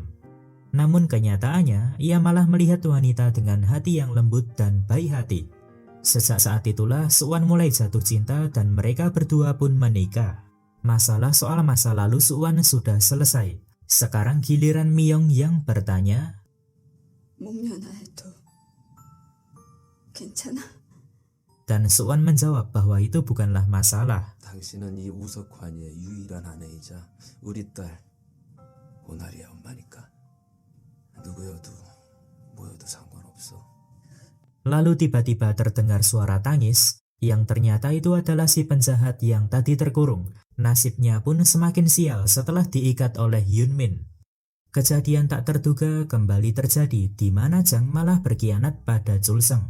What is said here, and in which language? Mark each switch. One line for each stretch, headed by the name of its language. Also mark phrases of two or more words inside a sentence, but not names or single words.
Indonesian: Namun kenyataannya, ia malah melihat wanita dengan hati yang lembut dan baik hati. Sejak saat itulah Suwon mulai jatuh cinta dan mereka berdua pun menikah. Masalah soal masa lalu Suwon sudah selesai. Sekarang giliran Myung yang bertanya,
Korean: 목련화해도 괜찮아?
Indonesian: dan Suwon menjawab bahwa itu bukanlah masalah.
Korean: 당신은 이 우석환이의 유일한 아내이자 우리 딸 오나리의 엄마니까 누구여도 뭐여도 상관없어.
Indonesian: Lalu tiba-tiba terdengar suara tangis. Yang ternyata itu adalah si penjahat yang tadi terkurung. Nasibnya pun semakin sial setelah diikat oleh Yunmin. Kejadian tak terduga kembali terjadi di mana Jang malah berkhianat pada Chulseng.